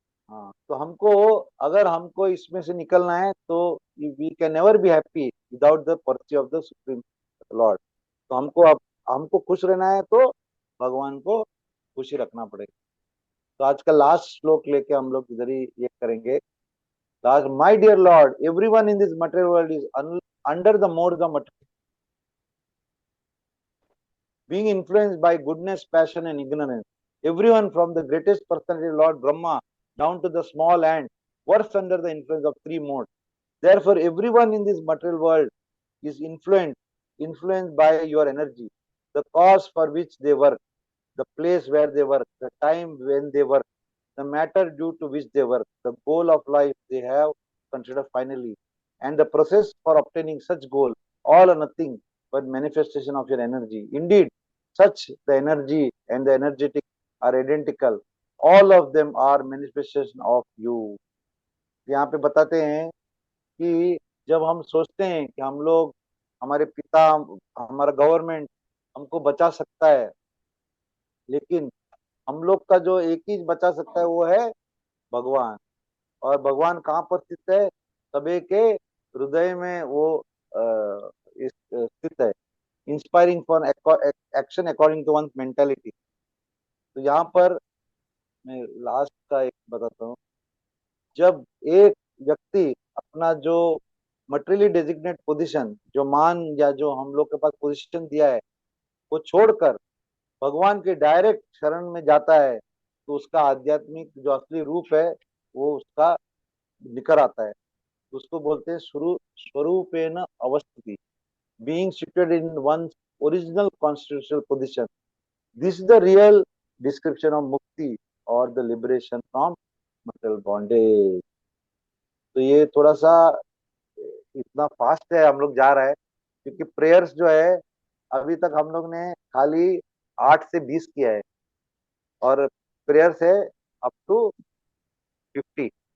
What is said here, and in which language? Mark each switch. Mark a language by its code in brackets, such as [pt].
[hi] हाँ तो हमको, अगर हमको इसमें से निकलना है तो [en] We can never be happy without the parchi of the supreme lord. [hi] तो हमको अब हमको खुश रहना है तो भगवान को खुशी रखना पड़ेगा। तो आज का लास्ट श्लोक लेके हम लोग इधर ही ये करेंगे। [en] Last, my dear Lord, everyone in this material world is under the modes of material, being influenced by goodness, passion, and ignorance. Everyone from the greatest personality, Lord Brahma, down to the small ant, works under the influence of three modes. Therefore, everyone in this material world is influenced by your energy, the cause for which they work, the place where they work, the time when they work, the matter due to which they work, the goal of life they have considered finally, and the process for obtaining such goal, all or nothing but manifestation of your energy. Indeed, such the energy and the energetic are identical. All of them are manifestation of you. [hi] यहाँ पे बताते हैं कि जब हम सोचते हैं कि हम लोग, हमारे पिता, हमारा गवर्नमेंट हमको बचा सकता है, लेकिन हम लोग का जो एक ही बचा सकता है वो है भगवान। और भगवान कहाँ पर स्थित है? सभी के हृदय में वो स्थित है। [en] Inspiring for action according to one mentality. [hi] तो यहाँ पर मैं लास्ट का एक बताता हूँ। जब एक व्यक्ति अपना जो मटेरियली डेजिग्नेट पोजीशन, जो मान या जो हम लोग के पास पोजीशन दिया है, वो छोड़कर भगवान के डायरेक्ट शरण में जाता है, तो उसका आध्यात्मिक जो असली रूप है वो उसका निकल आता है। उसको बोलते हैं स्वरूपेण अवस्थिति, [en] being situated in one's original constitutional position. This is the real description of mukti or the liberation from material bondage. [hi] तो ये थोड़ा सा इतना फास्ट है, हम लोग जा रहा है क्योंकि प्रेयर्स जो है अभी तक हम लोग ने खाली 8 से 20 किया है, और प्रेयर्स है अप टू 50।